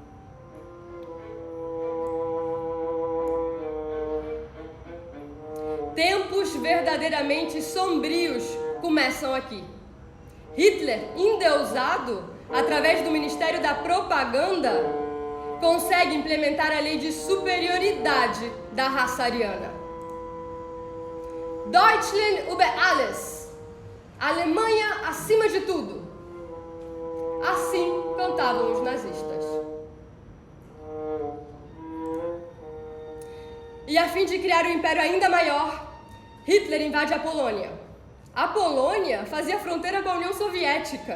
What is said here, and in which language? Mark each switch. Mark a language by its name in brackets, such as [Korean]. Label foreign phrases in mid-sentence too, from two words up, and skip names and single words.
[Portuguese] Tempos verdadeiramente sombrios começam aqui. Hitler, endeusado, através do Ministério da Propaganda, consegue implementar a lei de superioridade da raça ariana. [German] Deutschland über alles. [Portuguese] Alemanha acima de tudo. Assim cantavam os nazistas. E a fim de criar um império ainda maior, Hitler invade a Polônia. A Polônia fazia fronteira com a União Soviética.